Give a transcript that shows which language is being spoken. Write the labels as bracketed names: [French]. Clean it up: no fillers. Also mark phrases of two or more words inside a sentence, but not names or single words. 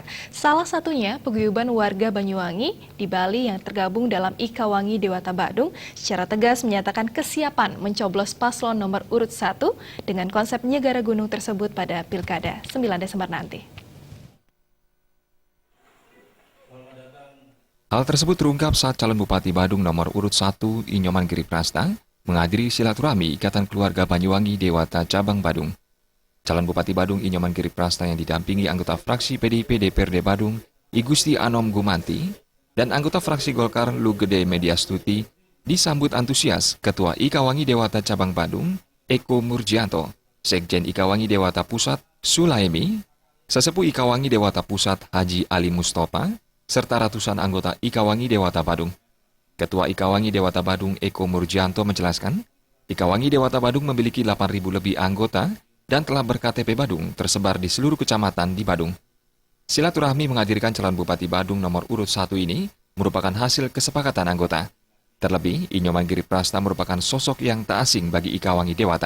[Indonesian] Salah satunya paguyuban warga Banyuwangi di Bali yang tergabung dalam Ikawangi Dewata Badung secara tegas menyatakan kesiapan mencoblos paslon nomor urut 1 dengan konsep Nyegara Gunung tersebut pada Pilkada 9 Desember nanti. Hal tersebut terungkap saat calon Bupati Badung nomor urut 1 Inyoman Giriprasta menghadiri silaturahmi Ikatan Keluarga Banyuwangi Dewata Cabang Badung. Calon Bupati Badung Inyoman Giriprasta yang didampingi anggota fraksi PDIP DPRD Badung, I Gusti Anom Gumanti, dan anggota fraksi Golkar Lu Gede Mediastuti disambut antusias Ketua Ikawangi Dewata Cabang Badung, Eko Murjianto, Sekjen Ikawangi Dewata Pusat, Sulaimi, Sesepuh Ikawangi Dewata Pusat Haji Ali Mustofa, serta ratusan anggota Ikawangi Dewata Badung. Ketua Ikawangi Dewata Badung Eko Murjianto menjelaskan, Ikawangi Dewata Badung memiliki 8.000 lebih anggota dan telah berKTP Badung tersebar di seluruh kecamatan di Badung. Silaturahmi menghadirkan calon Bupati Badung nomor urut 1 ini merupakan hasil kesepakatan anggota. Terlebih, Inyoman Giriprasta merupakan sosok yang tak asing bagi Ikawangi Dewata.